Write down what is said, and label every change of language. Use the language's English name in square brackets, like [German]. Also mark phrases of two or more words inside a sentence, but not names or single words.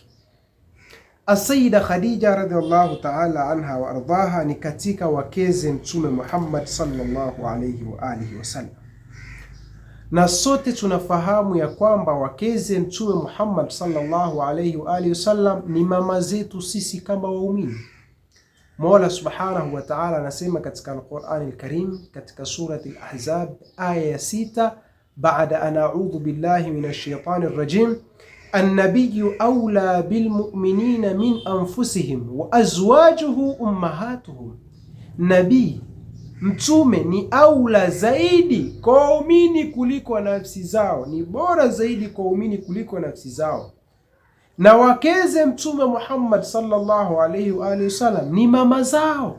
[Swahili] Sayyida Khadija [Arabic] رضي الله تعالى عنها وأرضاها [Swahili] ni katika wakeze Mtume Muhammad [Arabic] صلى الله عليه وعلى آله وسلم, [Swahili] na sote tunafahamu ya kwamba wakeze Mtume Muhammad [Arabic] صلى الله عليه وعلى آله وسلم [Swahili] ni mama zetu sisi kama waumini. Mola [Arabic] سبحانه وتعالى [Swahili] anasema katika Al-Qur'an Al-Karim katika surati Al-Ahzab aya ya 6, [Arabic] بعد أن أعوذ بالله من الشيطان الرجيم النبي أولى بالمؤمنين من أنفسهم وأزواجه أمهاتهم, [Swahili] nabii mtume ni aula zaidi kwa waumini kuliko nafsi zao, ni bora zaidi kwa waumini kuliko nafsi zao, na wakeze mtume Muhammad [Arabic] صلى الله عليه وعلى آله وسلم [Swahili] ni mama zao.